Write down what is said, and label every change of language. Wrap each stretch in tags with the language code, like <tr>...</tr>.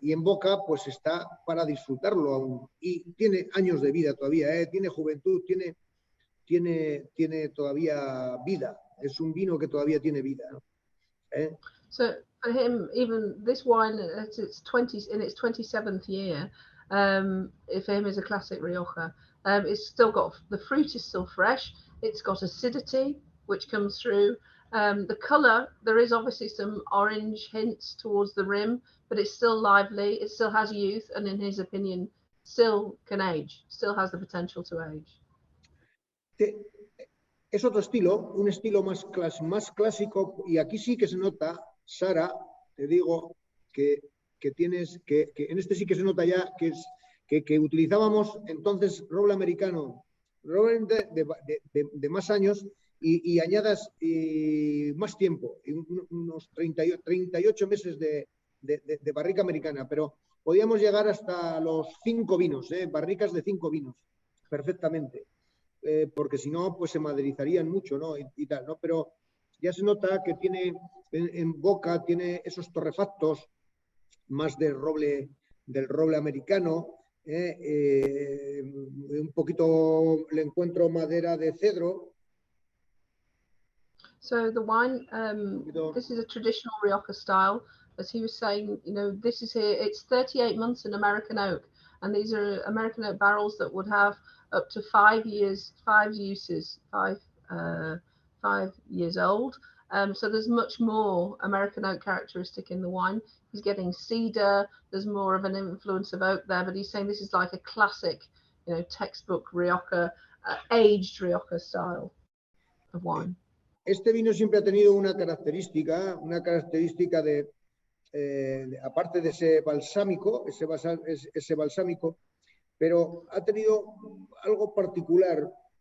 <es>Y en boca pues está para disfrutarlo aún, y tiene años de vida todavía, tiene juventud, tiene todavía vida, es un vino que todavía tiene vida, ¿no?</es> <en>So for him, even this wine in its 27th year, for him is a classic Rioja. It's still got, the fruit is still fresh, it's got acidity which comes through, The colour, there is obviously some orange hints towards the rim, but it's still lively, it still has youth, and in his opinion, still can age, still has the potential to age.</en> <es>Es otro estilo, un estilo más clásico, y aquí sí que se nota, Sara, te digo, que en este sí que se nota ya que utilizábamos entonces roble americano, roble de más años y añadas más tiempo, unos 38 meses de barrica americana, pero podíamos llegar hasta los 5 vinos, barricas de 5 vinos, perfectamente. Porque si no, pues se maderizarían mucho, ¿no? Y tal, ¿no? Pero ya se nota que tiene en boca, tiene esos torrefactos más del roble americano, un poquito le encuentro madera de cedro.</es> <en>So the wine, this is a traditional Rioja style. As he was saying, you know, this is here, it's 38 months in American oak. And these are American oak barrels that would have up to 5 years, 5 uses, 5 years old. So there's much more American oak characteristic in the wine. He's getting cedar, there's more of an influence of oak there, but he's saying this is like a classic, you know, textbook Rioja, aged Rioja style of wine.</en> <es>Este vino siempre ha tenido una característica aparte de ese balsámico, pero ha tenido algo particular.</es>